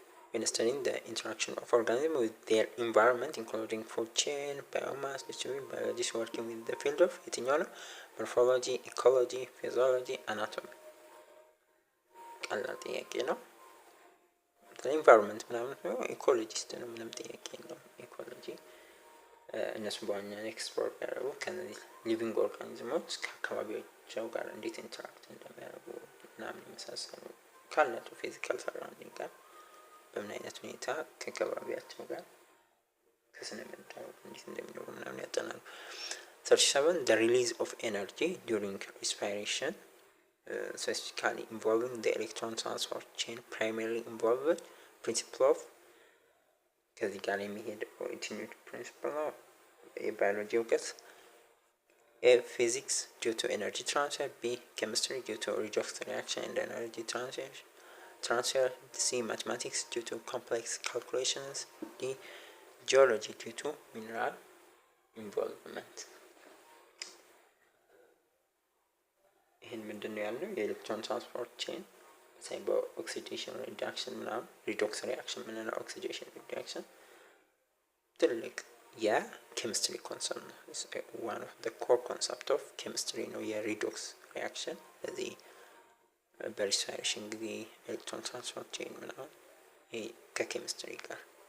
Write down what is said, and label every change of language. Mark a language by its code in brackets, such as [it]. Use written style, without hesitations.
[en] When studying the interaction of organisms with their environment, including food chain, biomass distribution, biologists working with the field of morphology, ecology, physiology, anatomy. [am] ቀላል ጥያቄ ነው። ኢንቫይሮንመንት ምናምን ነው ኢኮሎጂስት ነው። ምንም ጥያቄ የለውም። ኢኮሎጂ እነሱ በዋናነት ኤክስፕሎር ያደረጉ ከነዚህ ሊቪንግ ኦርጋኒዝሞች ከአካባቢያቸው ጋር እንዴት ኢንተራክት እንደሚያደርጉ ምናምን የመሳሰሉ ካላቸው ፊዚካል ሰራውንዲንግ ጋር በምን አይነት ሁኔታ ከአካባቢያቸው ጋር ከስነ ምህዳሩ እንዴት እንደሚኖሩ ምናምን ያጠናሉ። [en] 37 The release of energy during respiration, specifically involving the electron transport chain, primarily involved principle of [am] ከዚህ ጋር የሚሄድ ኦሪጂኔት ፕሪንሲፕል ነው የባዮሎጂ እውቀት። [en] A. Physics due to energy transfer, B. Chemistry due to redox reaction and energy transfer, C. Mathematics due to complex calculations, D. Geology due to mineral involvement. [am] ይህን ምንድነው ያለው? የኤሌክትሮን ትራንስፖርት ቼን ሳይ በኦክሲዴሽን ሪዳክሽን ምናምን ሪዶክስ ሪአክሽን ምንለው ኦክሲዴሽን ሪዳክሽን ትልቅ የኬሚስትሪ ኮንሰፕት ነው። ዋን ኦፍ ዘ ኮር ኮንሰፕት ኦፍ ኬሚስትሪ ነው የሪዶክስ ሪአክሽን። ስለዚህ በሪስፓይሬሽን ጊዜ ኤሌክትሮን ትራንስፖርት ቼን ምናምን ይሄ ከኬሚስትሪ ጋር